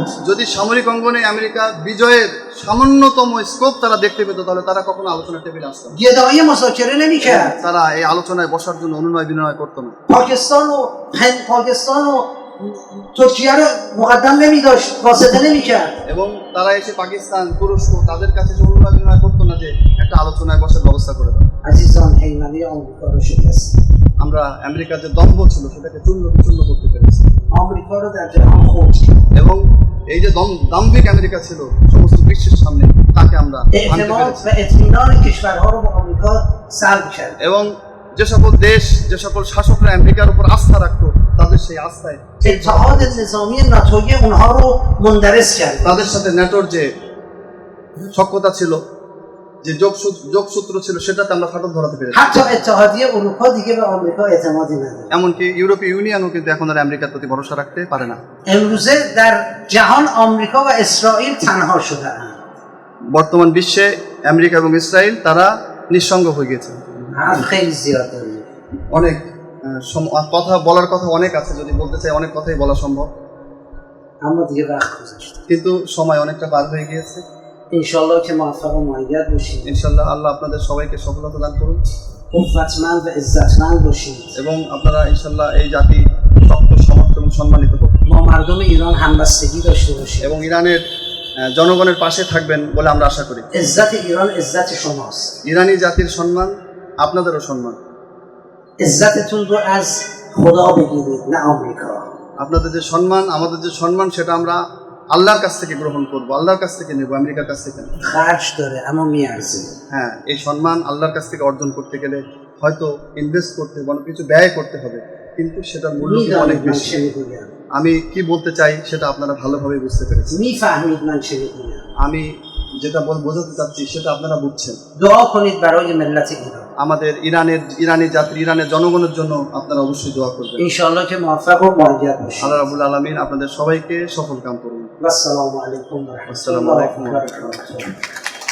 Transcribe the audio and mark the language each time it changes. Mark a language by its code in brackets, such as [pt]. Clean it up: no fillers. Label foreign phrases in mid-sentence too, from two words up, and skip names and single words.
[bn] যদি সামরিক অঙ্গনে আমেরিকা বিজয়ের সামান্যতম স্কোপ তারা দেখতে পেত তাহলে তারা কখনো আলোচনার টেবিলে আসতো না। [fa] گدایی مذاکره نمی‌کرد. [bn] তারা এই আলোচনায় বসার জন্য অনুনয় বিনয় করতো না। [fa] پاکستان و ترکیه رو مقدم نمی‌داشت، واسطه نمی‌کرد. [bn] এবং তারা এসে পাকিস্তান, তুরস্ক তাদের কাছে যে অনুনয় বিনয় করতো না যে একটা আলোচনায় বসার ব্যবস্থা করে দাও। [fa] عزیزان هیمنه آمریکا رو شکست. [bn] আমরা আমেরিকার যে দম্ভ ছিল সেটাকে চূর্ণ বিচূর্ণ করতে পেরেছি [fa] آمریکا رو در جهان خورد کرد. [bn] এবং এই যে দাম্ভিক আমেরিকা ছিল সমস্ত বিশ্বের সামনে তাকে আমরা ভাঙতে [fa] اعتماد [bn] পেরেছি। [fa] و اطمینان کشورها رو به آمریکا سلب کرد. [bn] এবং যে সকল দেশ, যে সকল শাসকরা আমেরিকার উপর আস্থা রাখতো তাদের সেই আস্থায় [fa] اتحاد نظامی ناتویی اونها رو مندرس کرد. [bn] তাদের সাথে ন্যাটোর যে সখ্যতা ছিল, যে যোগসূত্র ছিল সেটাতে আমরা ফাটল ধরাতে পেরেছি। [fa] حتی اتحادیه اروپا دیگه به آمریکا اعتمادی نداره. [bn] এমনকি ইউরোপীয় ইউনিয়নও কিন্তু এখন আর আমেরিকার প্রতি ভরসা রাখতে পারে না। [fa] امروزه در جهان آمریکا و اسرائیل تنها شده‌اند. [bn] বর্তমান বিশ্বে আমেরিকা এবং ইসরায়েল তারা নিঃসঙ্গ হয়ে গেছে। [fa] حرف خیلی زیاد داریم. [bn] অনেক কথা বলার কথা অনেক আছে, যদি বলতে চাই অনেক কথাই বলা সম্ভব, [fa] اما دیگه وقت گذشته. [bn] কিন্তু সময় অনেকটা পার হয়ে গিয়েছে। [fa] انشالله که موفق و مؤید باشید. [bn] ইনশাআল্লাহ আল্লাহ আপনাদের সবাইকে সফলতা দান করুন [fa] قوتمند و عزتمند باشید. [bn] এবং আপনারা ইনশাআল্লাহ এই জাতি শক্ত, সমর্থ এবং সম্মানিত করুন [fa] ما مردم ایران همبستگی داشته باشیم. [bn] এবং ইরানের জনগণের পাশে থাকবেন বলে আমরা আশা করি। [fa] عزت ایران عزت شماست. [bn] ইরানি জাতির সম্মান আপনাদেরও সম্মান। [fa] عزتتون رو از خدا بگیرید نه آمریکا. [bn] আপনাদের যে সম্মান, আমাদের যে সম্মান সেটা আমরা আল্লাহর কাছ থেকে গ্রহণ করব, আল্লাহর কাছ থেকে নেব, আমেরিকার কাছ থেকে না। [fa] خرج داره اما میارزه. [bn] হ্যাঁ, এই সম্মান আল্লাহর কাছ থেকে অর্জন করতে গেলে হয়তো ইনভেস্ট করতে হবে, অনেক কিছু ব্যয় করতে হবে, কিন্তু সেটার মূল্য কিন্তু অনেক [fa] میدانید من [bn] বেশি। [fa] چه میگویم. [bn] আমি কি বলতে চাই সেটা আপনারা ভালোভাবে বুঝতে পেরেছেন। [fa] میفهمید من چه میگویم. [bn] আমি যেটা বোঝাতে চাচ্ছি সেটা আপনারা বুঝছেন। [fa] دعا کنید برای ملت ایران. [bn] আমাদের ইরানের জনগণের জন্য আপনারা অবশ্যই দোয়া করবেন। [fa] انشاءالله که موفق و مایل باشید. [ar] الله رب العالمين [bn] আপনাদের সবাইকে সফল কাম করুন। [ar] و السلام علیکم و رحمت السلام الله علیکم و و رحمت الله. برکاته.